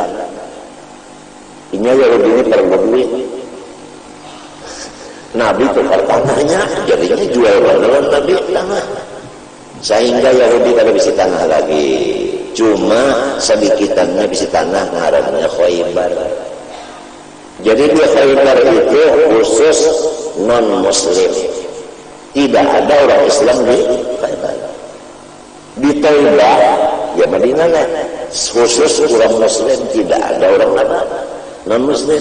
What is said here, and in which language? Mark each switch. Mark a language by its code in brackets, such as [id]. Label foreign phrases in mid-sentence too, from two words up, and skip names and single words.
[id] Ini Yahudi ini perlu duit. Nabi tukar tanahnya, jadinya jual beneran Nabi tanah. [bjn] Sehingga Yahudi kada bisi tanah lagi. Cuma sedikitannya bisi tanah ngarannya Khaybar. [id] Jadi di Khaybar itu khusus non-muslim. Tidak ada orang Islam di Khaybar. Di Taibah, ya Madinah khusus orang Muslim, tidak ada orang non-Muslim.